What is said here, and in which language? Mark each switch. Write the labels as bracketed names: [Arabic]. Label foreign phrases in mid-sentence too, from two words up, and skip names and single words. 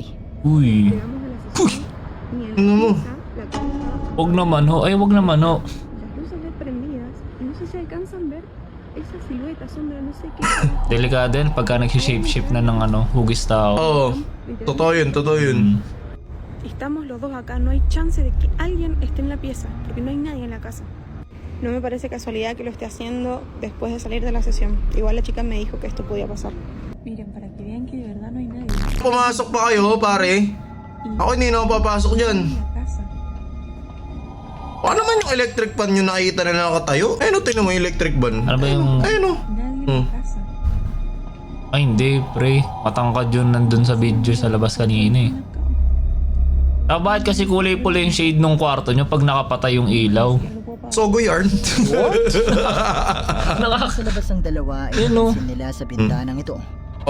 [Filipino] Uy. Ano mo? Wag naman ho. Ay, wag naman ho. Delikado yan pagka nagsishape-shift na ng hugis tao. Oo. Totoo yun. [Spanish] Estamos los dos acá, no hay chance de que alguien esté en la pieza, porque no hay nadie en la casa. No me parece casualidad que lo esté haciendo después de salir de la sesión. Igual la chica me dijo que esto podía pasar. Miren, para que vean que de verdad no hay nadie [Filipino] Pumasok pa kayo pare? Ako hindi na ako papasok dyan. [Spanish] en la casa. [Filipino] Paano naman yung [English] electric fan [Filipino] nyo nakita na nakatayo? Ayun o, tingnan mo yung [English] electric van. [Filipino] Ano ba yung... Ayun o. [Spanish] Nadie en la casa. [Filipino] Ay, hindi, pre. Matangkad yun nandun sa video sa labas kanina eh. Bakit kasi kulay pula yung shade nung kwarto nyo pag nakapatay yung ilaw? Sogo yarn. Sa labas ang dalawa ay Yun, oh. napansin nila sa bintanang ito